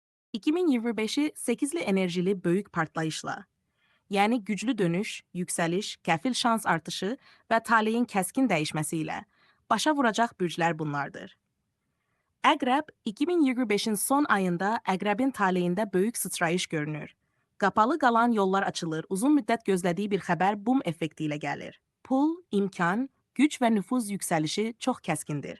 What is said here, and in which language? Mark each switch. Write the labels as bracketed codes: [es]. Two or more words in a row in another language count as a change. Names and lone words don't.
[tr] 2025'i 8'li enerjili büyük partlayışla, yani güclü dönüş, yükseliş, kefil şans artışı ve talihin keskin değişmesiyle başa vuracak bürcler bunlardır. [az] Əqrəb, 2025'in son ayında Əqrəbin taleyində böyük sıçrayış görünür. Qapalı qalan yollar açılır, uzun müddət gözlədiyi bir xəbər bum effekti ilə gəlir. Pul, imkan, güc və nüfuz yüksəlişi çox kəskindir.